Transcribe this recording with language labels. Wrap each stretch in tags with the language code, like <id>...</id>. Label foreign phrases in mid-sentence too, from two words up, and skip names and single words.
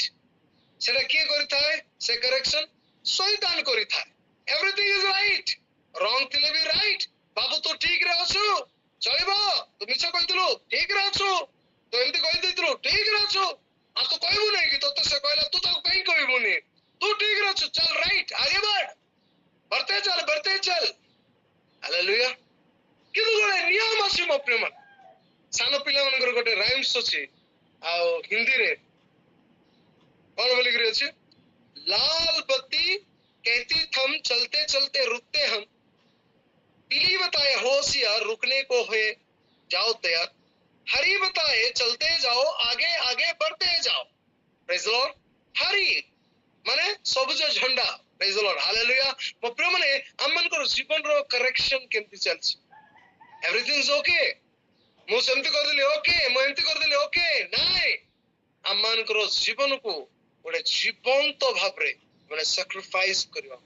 <or>ସେଟା କିଏ କରିଥାଏ? ସେ କରେକ୍ସନ ଶୈତାନ କରିଥାଏ।</or> <en>Everything is right,</en> <or>ରଙ୍ଗ ଥିଲେ ବି ରାଇଟ୍। ବାବୁ ତୁ ଠିକ ରେ ଅଛୁ, ଚଳିବ। ତୁ ମିଛ କହିଥିଲୁ, ଠିକ ରେ ଅଛୁ। ତୁ ଏମିତି କହିଦେଇଥିଲୁ, ଠିକ ରେ ଅଛୁ। ଆଉ ତୁ କହିବୁ ନାହିଁ କି, ତତେ ସେ କହିଲା, ତୁ ତାକୁ କାହିଁ କହିବୁନି? ତୁ ଠିକ ରେ ଅଛୁ, ଚାଲ ରାଇଟ୍,</or> <hi>आगे बढ़ते चल।</hi> <or>ହାଲେଲୁୟା। କିନ୍ତୁ ଗୋଟେ ନିୟମ ଅଛି ମୋ ପ୍ରିୟମାନ। ସାନ ପିଲାମାନଙ୍କର ଗୋଟେ ରାଇମ୍ସ ଅଛି, ଆଉ ହିନ୍ଦୀରେ କଣ ବୋଲିକିରି ଅଛି,</or> <hi>लाल बत्ती कहती थम, चलते चलते रुकते हम, पीली बताए होशियार, रुकने को है जाओ तैयार, हरी बताए चलते जाओ, आगे आगे बढ़ते जाओ।</hi> <en>Praise the Lord.</en> <or>ହରି ମାନେ ସବୁଜ ଝଣ୍ଡା।</or> <en>Praise the Lord. ହାଲେଲୁୟା।</en> <or>ମୋ ପ୍ରିୟମାନେ, ଆମମାନଙ୍କର ଜୀବନର କରେକ୍ସନ କେମିତି ଚାଲିଛି?</or> <en>Everything is OK.</en> <or>ମୁଁ ସେମିତି କରିଦେଲି ଓକେ, ମୁଁ ଏମିତି କରିଦେଲି ଓକେ, ନାଇଁ। ଆମମାନଙ୍କର ଜୀବନକୁ ଗୋଟେ ଜୀବନ୍ତ ଭାବରେ ମାନେ ସାକ୍ରିଫାଇସ୍ କରିବା।</or>